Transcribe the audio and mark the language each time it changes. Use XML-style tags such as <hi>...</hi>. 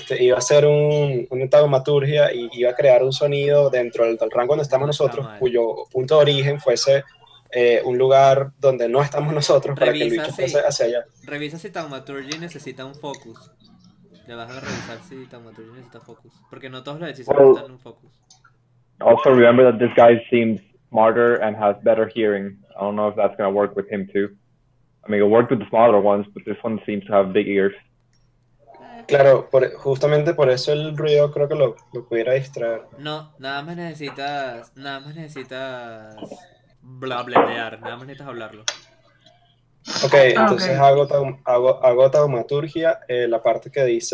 <es>Iba a hacer una taumaturgia y iba a crear un sonido dentro del rango donde estamos nosotros, cuyo punto de origen fuese un lugar donde no estamos nosotros. Revisa para que el bicho fuese hacia allá. Revisa si taumaturgia necesita un focus. Le vas a revisar si taumaturgia necesita focus. Porque no todos los hechizos necesitan un focus.</es> <en>Also remember that this guy seems smarter and has better hearing. I don't know if that's going to work with him too. I mean, it worked with the smaller ones, but this one seems to have big ears.</en> <es>Claro, justamente por eso el ruido creo que lo pudiera distraer. No, nada más necesitas blablear, nada más necesitas hablarlo. Okay, entonces okay. Hago taumaturgia, la parte que dice...</es>